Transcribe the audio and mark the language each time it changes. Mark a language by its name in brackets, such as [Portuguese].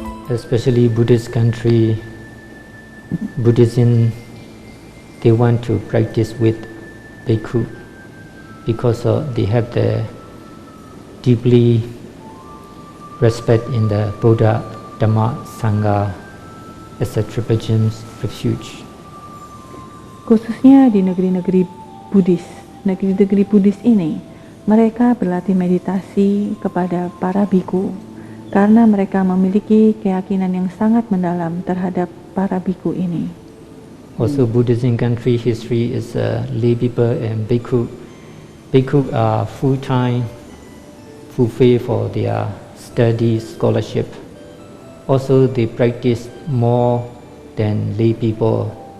[English] especially Buddhist country, Buddhism, they want to practice with bhikkhu because they have the deeply respect in the Buddha, Dhamma, Sangha as a triple gems refuge. [Indonesian] Khususnya di negeri-negeri Buddhis, negeri-negeri Buddhis ini, mereka berlatih meditasi kepada para bhikkhu karena mereka memiliki keyakinan yang sangat mendalam terhadap para bhikkhu ini. [English] Also, Buddhism country history is lay people and bhikkhu. Bhikkhu are full-time, fulfill for their study, scholarship. Also, they practice more than lay people.